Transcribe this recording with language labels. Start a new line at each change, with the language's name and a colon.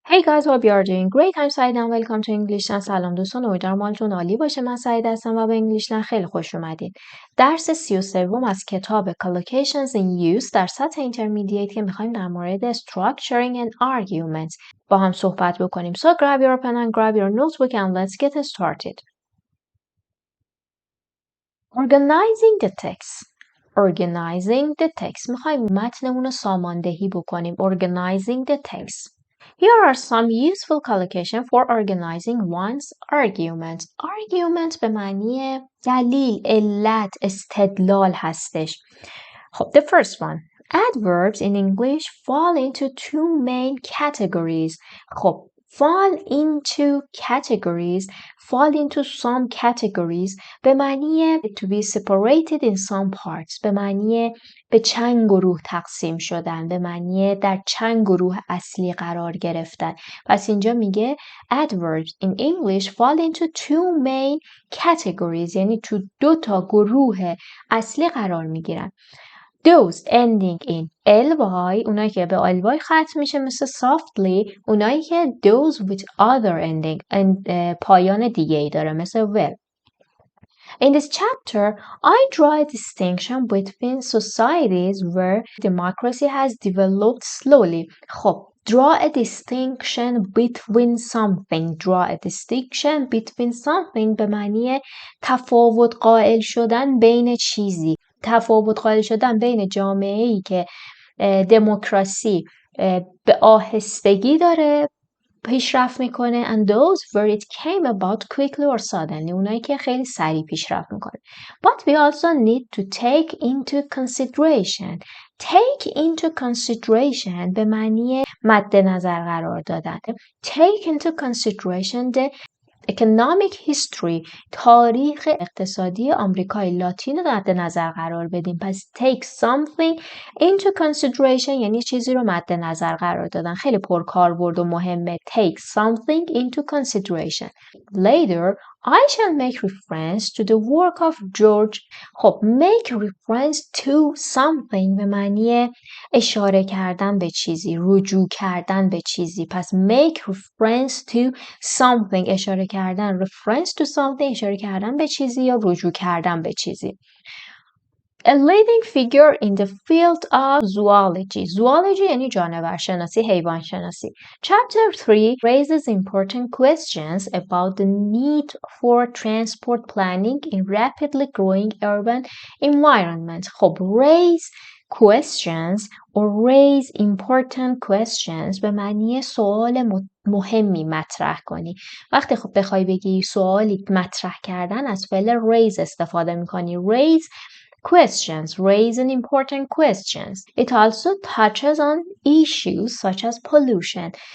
English: Hey guys, hope you are doing great. I'm Saida and welcome to English.
Persian: سلام دوستان، امیدوارم حالتون عالی باشه. من سعید هستم و به انگلیش خیلی خوش اومدید. درس 33 از کتاب collocations in use در سطح intermediate که میخوایم در مورد
English: structuring and arguments
Persian: با هم صحبت بکنیم.
English: So grab your pen and grab your notebook and let's get started. Organizing the text. Organizing the text.
Persian: میخوایم متنمون رو ساماندهی بکنیم.
English: Organizing the text. Here are some useful collocations for organizing one's argument.
Persian: Argument به معنی دلیل، علت، استدلال هستش.
English: خب, the first one. Adverbs in English fall into two main categories. خب, fall into categories, fall into some categories
Persian: به معنی
English: to be separated in some parts.
Persian: به معنی به چند گروه تقسیم شدن، به معنی در چند گروه اصلی قرار گرفتن. پس اینجا میگه
English: adverbs in English fall into two main categories،
Persian: یعنی تو دو تا گروه اصلی قرار میگیرن.
English: Those ending in ly،
Persian: اونایی که به ly ختم میشه مثل softly، اونایی که
English: those with other ending
Persian: پایان دیگه ای داره مثل well.
English: In this chapter, I draw a distinction between societies where democracy has developed slowly. خب, draw a distinction between something. Draw a distinction between something
Persian: به معنی تفاوت قائل شدن بین چیزی. تفاوت قائل شدن بین جامعه‌ای که دموکراسی به آهستگی داره پیشرفت میکنه
English: and those where it came about quickly or suddenly،
Persian: اونایی که خیلی سریع پیشرفت میکنه.
English: But we also need to take into consideration. Take into consideration
Persian: به معنی مد نظر قرار دادن.
English: Take into consideration the economic history،
Persian: تاریخ اقتصادی آمریکای لاتین رو مد نظر قرار بدیم. پس
English: take something into consideration
Persian: یعنی چیزی رو مد نظر قرار دادن. خیلی پرکاربرد و مهمه.
English: take something into consideration. Later I shall make reference to the work of George.
Persian: خب,
English: make reference to something
Persian: به معنی اشاره کردن به چیزی، رجوع کردن به چیزی. پس
English: make reference to something،
Persian: اشاره کردن،
English: reference to something،
Persian: اشاره کردن به چیزی یا رجوع کردن به چیزی.
English: A leading figure in the field of zoology.
Persian: Zoology یعنی جانور شناسی، حیوان شناسی.
English: Chapter 3 raises important questions about the need for transport planning in rapidly growing urban environment.
Persian: خب,
English: raise questions or raise important questions
Persian: به معنی سوال مهمی مطرح کنی. وقتی خب بخوای بگی سوالی مطرح کردن از فعل raise استفاده میکنی.
English: Raise questions, raise an important questions. It also touches on issues such as pollution.